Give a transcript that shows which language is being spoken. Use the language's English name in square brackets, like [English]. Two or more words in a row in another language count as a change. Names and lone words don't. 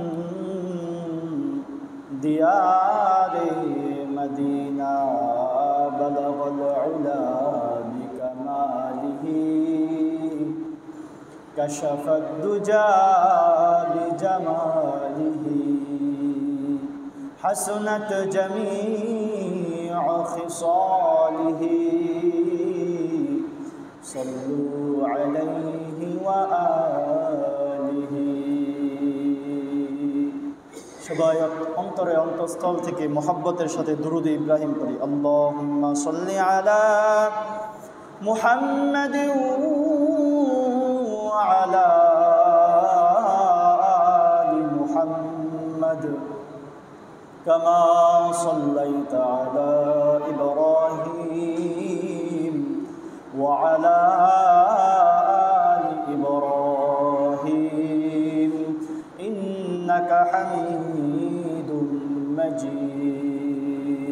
[Arabic] دیار مدینہ، بلغ العلا بکمالہ کشف الدجا بجمالہ، حسنت جمیع خصالہ، صلوا علیہ وآلہ۔ [Bangla] সবাই অন্তরে অন্তঃস্থল থেকে মহব্বতের সাথে দুরূদ ইব্রাহিম পড়ি। [Arabic] اللهم صل على محمد وعلى آل محمد كما صليت على إبراهيم وعلى آل إبراهيم إنك حميد مجيد.